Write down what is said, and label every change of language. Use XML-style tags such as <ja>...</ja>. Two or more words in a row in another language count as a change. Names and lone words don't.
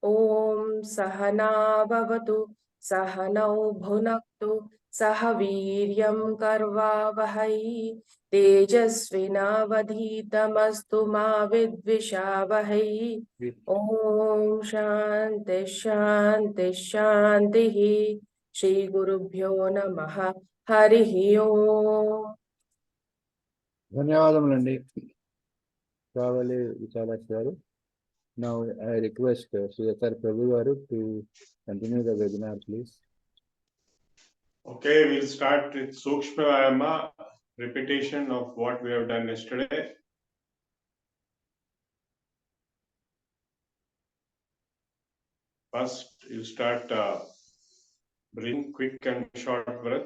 <sa>ॐ सहना भवतु सहनौ भुनक्तु सह वीर्यं कर्वावहै तेजस्विनावधीतमस्तु मा विद्विषावहै ॐ शान्ति शान्ति शान्तिः श्रीगुरुभ्यो नमः हरिः ओम्</sa> <te>ధన్యవాదములండి కావాలి విశాలాక్షి గారు.</te> <en>Now I request CSR Prabhu garu to continue the webinar, please. Okay, we'll start with Sukshma Vayama, repetition of what we have done yesterday. First, you start breathing quick and short breath.</en>